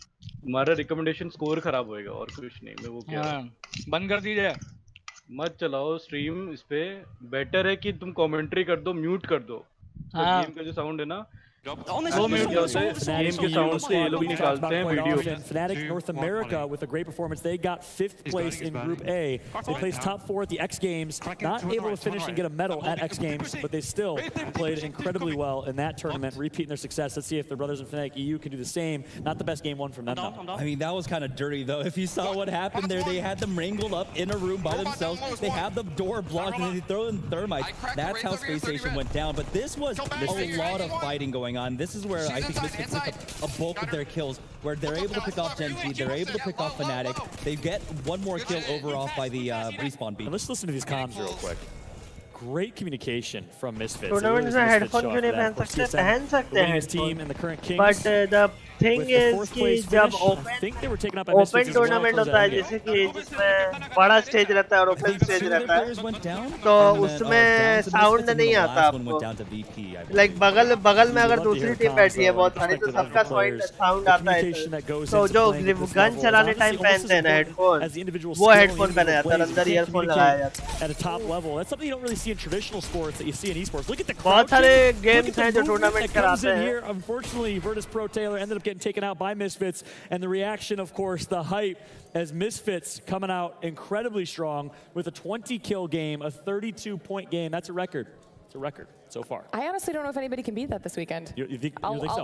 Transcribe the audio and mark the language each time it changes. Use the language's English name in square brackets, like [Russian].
[Hindi] तुम्हारा recommendation score खराब होएगा और कुछ नहीं। मैं वो क्या बंद कर दीजिए, मत चलाओ स्ट्रीम। इस पे बेटर है कि तुम कमेंट्री कर दो, म्यूट कर दो। गेम का जो साउंड है ना वो म्यूट होता है, गेम के साउंड से ये लोग निकालते हैं video. [English] Fnatic North America with a great performance. They got 5th place in Group A. They placed top 4 at the X Games. Not able to finish and get a medal at X Games, but they still played incredibly well in that tournament, repeating their success. Let's see if their brothers in Fnatic EU can do the same. Not the best game one from them, though. I mean, that was kind of dirty, though. If you saw what happened there, they had them wrangled up in a room by themselves. They have the door blocked, and then they throw in thermites. That's how Space Station went down. But this was a lot of fighting going on. This is where I think Misfits pick up a bulk of their kills, where they're able to pick off Genji, they're able to pick off Fnatic. They get one more kill over off by the respawn beat. And let's listen to these comms real quick. Great communication from Misfits. [Hindi] Tournament में headphone क्यों नहीं पहन सकते? पहन सकते हैं headphone, [English] but the thing is [Hindi] कि जब ओपन टूर्नामेंट होता है, जैसे कि जिसमें बड़ा स्टेज रहता है और ओपन स्टेज रहता है, तो उसमें साउंड नहीं आता आपको। लाइक बगल में अगर दूसरी टीम बैठी है बहुत सारी तो सबका साउंड आता है। तो जो गन चलाने टाइम पहनते हैं ना हेडफोन, वो हेडफोन पहना जाता है, अंदर ईयरफोन लगाया जाता है। [English] At a top level, that's something you don't really see in traditional sports that you see in esports. Look at the [Hindi] बहुत सारे गेम्स हैं जो टूर्नामेंट कराते हैं। [English] Unfortunately, Virtus Pro Taylor ended up getting taken out by Misfits. And the reaction, of course, the hype, as Misfits coming out incredibly strong with a 20-kill game, a 32-point game. That's a record. It's a record so far. I honestly don't know if anybody can beat that this weekend. You think I'll